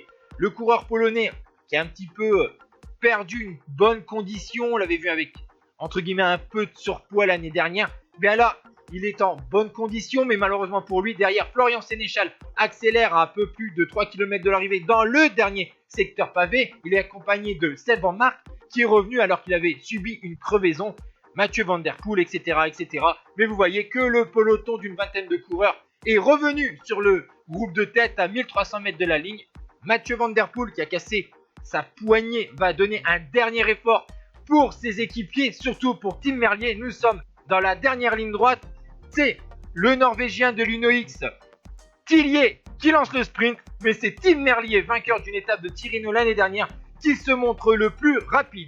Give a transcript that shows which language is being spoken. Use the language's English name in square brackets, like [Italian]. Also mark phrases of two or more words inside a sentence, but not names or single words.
[French] Le coureur polonais qui a un petit peu perdu une bonne condition, on l'avait vu avec entre guillemets un peu de surpoids l'année dernière, bien là il est en bonne condition, mais malheureusement pour lui, derrière Florian Sénéchal accélère à un peu plus de 3 km de l'arrivée dans le dernier secteur pavé. Il est accompagné de Seb Van Mark qui est revenu alors qu'il avait subi une crevaison, Mathieu van der Poel, etc., etc. Mais vous voyez que le peloton d'une vingtaine de coureurs est revenu sur le groupe de tête à 1300 mètres de la ligne. Mathieu van der Poel qui a cassé sa poignée va donner un dernier effort pour ses équipiers, surtout pour Tim Merlier. Nous sommes dans la dernière ligne droite. C'est le Norvégien de l'UNOX, Tillier, qui lance le sprint. Mais c'est Tim Merlier, vainqueur d'une étape de Tirreno l'année dernière, qui se montre le plus rapide.